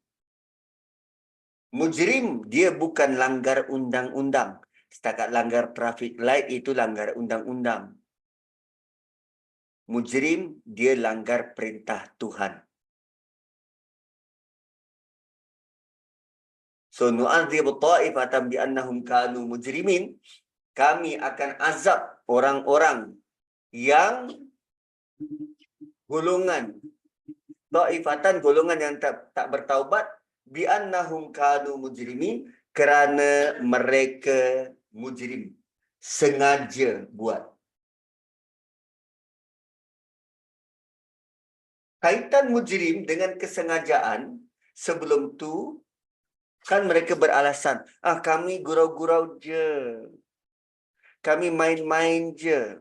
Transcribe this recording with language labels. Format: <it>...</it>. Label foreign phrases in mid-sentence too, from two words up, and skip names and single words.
<ms>Mujrim, dia bukan langgar undang-undang. Setakat langgar</ms> <en>traffic light,</en> <ms>itu langgar undang-undang. Mujrim, dia langgar perintah Tuhan. So,</ms> <ar>نعذب طائفة بأنهم كانوا مجرمين.</ar> <ms>Kami akan azab orang-orang yang golongan ta'ifatan, golongan yang tak bertaubat,</ms> <ar>بأنهم كانوا مجرمين,</ar> <ms>kerana mereka mujrim, sengaja buat. Kaitan mujrim dengan kesengajaan, sebelum tu kan mereka beralasan, kami gurau-gurau je, kami main-main je.</ms>